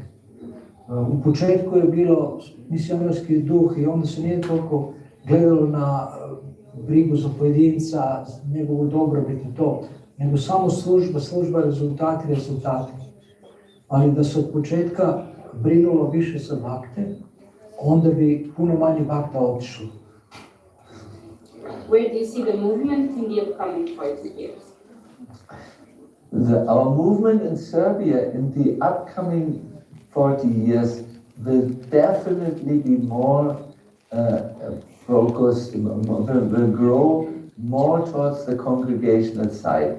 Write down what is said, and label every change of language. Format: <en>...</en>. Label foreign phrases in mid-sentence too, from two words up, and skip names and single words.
<sr>U početku je bilo misionarski duh i onda se nije toliko gledalo na brigu za pojedinca, njegovu dobrobit i to, nego samo služba, rezultati. Ali da se od početka brinulo više za bakte, onda bi puno manje bakta otišlo.</sr> <en>Where do you see the movement in the upcoming 40 years? Our movement in Serbia in the upcoming 40 years will definitely be more focused, will grow more towards the congregational side.</en>